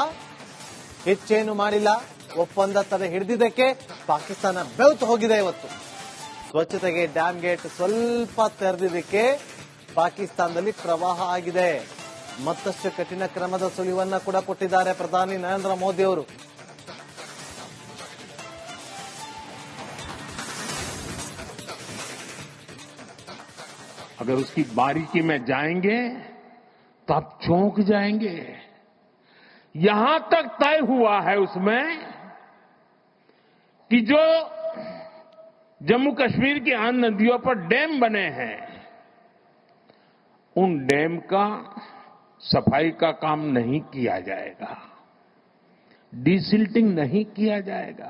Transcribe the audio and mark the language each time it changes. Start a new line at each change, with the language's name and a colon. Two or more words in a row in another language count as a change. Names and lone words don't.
Kannada: ಹೆಚ್ಚೇನು ಮಾಡಿಲ್ಲ. ಒಪ್ಪಂದ ತಡೆ ಹಿಡಿದಿದ್ದಕ್ಕೆ ಪಾಕಿಸ್ತಾನ ಬೆವ್ತು ಹೋಗಿದೆ ಇವತ್ತು. ಸ್ವಚ್ಛತೆಗೆ ಡ್ಯಾಮ್ ಗೇಟ್ ಸ್ವಲ್ಪ ತೆರೆದಿದ್ದಕ್ಕೆ ಪಾಕಿಸ್ತಾನದಲ್ಲಿ ಪ್ರವಾಹ ಆಗಿದೆ. ಮತ್ತಷ್ಟು ಕಠಿಣ ಕ್ರಮದ ಸುಳಿವನ್ನ ಕೂಡ ಕೊಟ್ಟಿದ್ದಾರೆ ಪ್ರಧಾನಿ ನರೇಂದ್ರ ಮೋದಿ ಅವರು.
Hindi: अगर उसकी बारीकी में जाएंगे तो आप चौंक जाएंगे. यहां तक तय हुआ है उसमें कि जो जम्मू कश्मीर की 8 नदियों पर डैम बने हैं, उन डैम का सफाई का काम नहीं किया जाएगा, डिसिल्टिंग नहीं किया जाएगा.